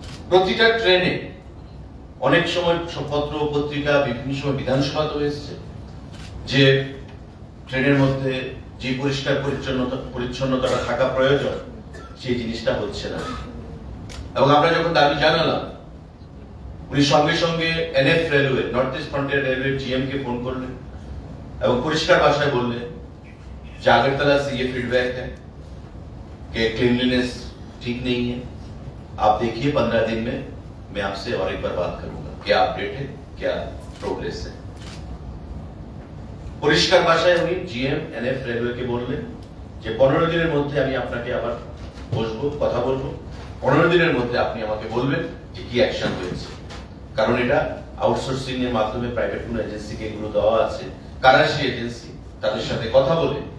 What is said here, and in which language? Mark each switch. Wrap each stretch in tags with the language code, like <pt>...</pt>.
<bn>প্রতিটা ট্রেনে অনেক সময় পত্র পত্রিকা বিভিন্ন সময় বিধানসভাতেও এসেছে যে ট্রেনের মধ্যে যে পরিষ্কার পরিচ্ছন্নতাটা থাকা প্রয়োজন সেই জিনিসটা হচ্ছে না। এবং আমরা যখন দাবি জানালাম, উনি সঙ্গে সঙ্গে NF railway, north east frontier railway</bn> <hi>GM के फोन</hi> <bn>করলেন এবং পরিষ্কার ভাষায় বললেন যে</bn> <hi>আগরতলা से ये फीडबैक है कि क्लीनलीनेस ठीक नहीं है, आप देखिए 15 दिन में मैं आपसे और एक बार बात करूंगा, क्या अपडेट है, क्या प्रोग्रेस है।</hi> <bn>পরিষ্কার ভাষায় উনি जीएम एनएफ রেলওয়ে কে বললেন যে 15 দিনের মধ্যে আমি আপনাকে আবার বসবো, কথা বলবো, 15 দিনের মধ্যে আপনি আমাকে বলবেন যে কি অ্যাকশন হয়েছে। কারণ এটা আউটসোর্সিং এর মাধ্যমে প্রাইভেট কোন এজেন্সিকে এগুলো দেওয়া আছে, কারা সেই এজেন্সি, তাদের সাথে কথা বলে</bn>